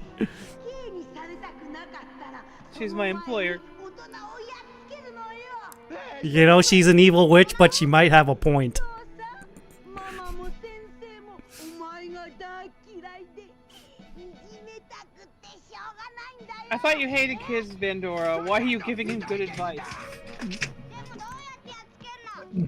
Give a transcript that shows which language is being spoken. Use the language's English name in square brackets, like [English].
[Japanese] 刑にされたくなかったら [English] She's my employer. [Japanese] 大人をやっつけるのよ [English] You know, she's an evil witch, but she might have a point. [Japanese] ママも先生もお前が大嫌いでいじめたくてしょうがないんだよ [English] I thought you hated kids, Bandora. Why are you giving him good advice? [Japanese] でもどうやってやっつけるの